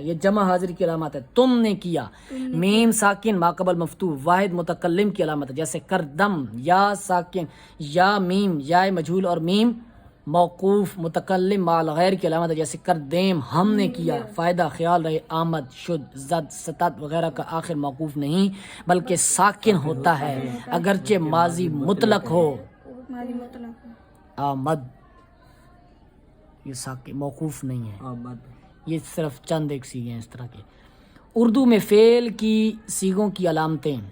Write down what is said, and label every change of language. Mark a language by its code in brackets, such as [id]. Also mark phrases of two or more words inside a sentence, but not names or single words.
[ur] یہ جمع حاضر کی علامت ہے. تم نے کیا. میم ساکن ماقبل مفتوح واحد متکلم کی علامت ہے. جیسے کردم یا ساکن یا میم یا مجہول اور میم موقوف متکلم مع الغیر کی علامت ہے. جیسے کردیم ہم نے کیا. فائدہ خیال رہے آمد شد زد ستت وغیرہ کا آخر موقوف نہیں بلکہ ساکن ہوتا ہے اگرچہ ماضی مطلق ہو. آمد یہ ساکن موقوف نہیں ہے. یہ صرف چند ایک صیغے ہیں اس طرح کے. اردو میں فعل کی صیغوں کی علامتیں.